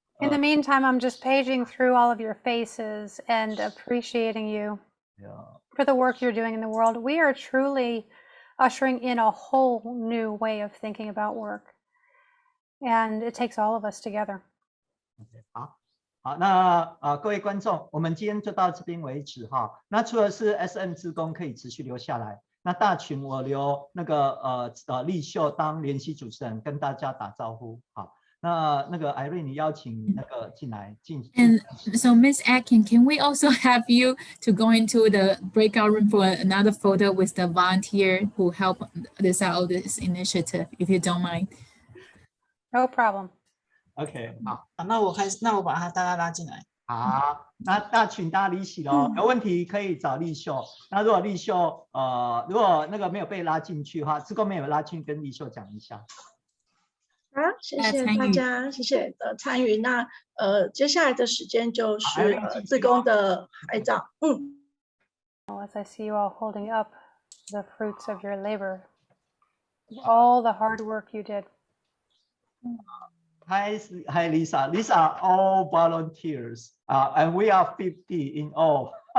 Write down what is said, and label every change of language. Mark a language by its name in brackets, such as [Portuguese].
[English] In the meantime, I'm just paging through all of your faces and appreciating you for the work you're doing in the world. We are truly ushering in a whole new way of thinking about work. And it takes all of us together. [Chinese] 好，那各位观众，我们今天就到这边为止哈。那除了是 SM 志工可以持续留下来，那大群我留那个丽秀当联席主持人跟大家打招呼。好，那个 Irene 你邀请那个进来进。 [English] And so Ms. Atkins, can we also have you to go into the breakout room for another photo with the volunteer who helped this out this initiative, if you don't mind? No problem. [Chinese] OK， 好，那我把大家拉进来。好，那大群大家理解喽。有问题可以找丽秀。那如果丽秀如果那个没有被拉进去的话，志工没有拉进，跟丽秀讲一下。好，谢谢大家，谢谢的参与。那接下来的时间就是志工的拍照。 [English] As I see you all holding up the fruits of your labor, all the hard work you did. Hi, Lyssa. These are all volunteers, and we are 50 in all.